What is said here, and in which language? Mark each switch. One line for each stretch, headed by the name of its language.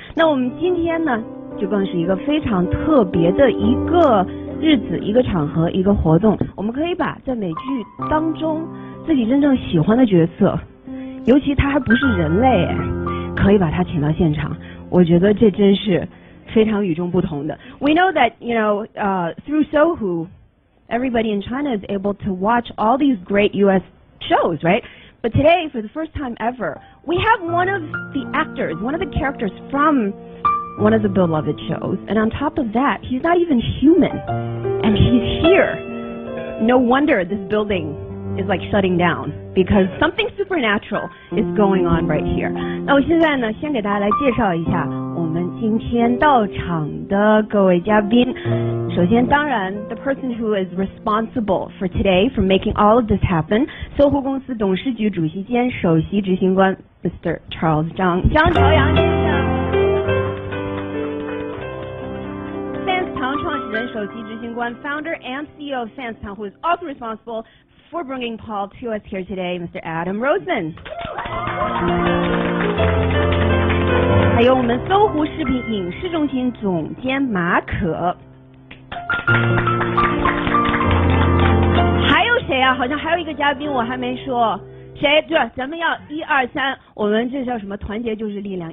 Chinese: 那我们今天呢，就更是一个非常特别的一个日子、一个场合、一个活动，我们可以把在美剧当中自己真正喜欢的角色，尤其他还不是人类，可以把他请到现场。我觉得这真是非常与众不同的。
English: We know that, through Sohu, everybody in China is able to watch all these great U.S. shows, right? But today, for the first time ever, we have one of the actors, one of the characters from one of the beloved shows, and on top of that, he's not even human, and he's here. No wonder this building is like shutting down, because something supernatural is going on right here.
Chinese: 那我现在呢，先给大家来介绍一下我们今天到场的各位嘉宾。首先，当然
English: ，the person who is responsible for today for making all of this happen，
Chinese: 搜狐公司董事局主席兼首席执行官
English: Mr.
Chinese: Charles 张朝阳先生。
English: Fans
Chinese: 创始人、首席执行官
English: ，founder and CEO of Fans who is also responsible for bringing Paul to us here today, Mr. Adam Roseman.
Chinese: 还有我们搜狐视频影视中心总监马可。还有谁啊？好像还有一个嘉宾我还没说。谁？对，咱们要1、2、3，我们这叫什么？团结就是力量。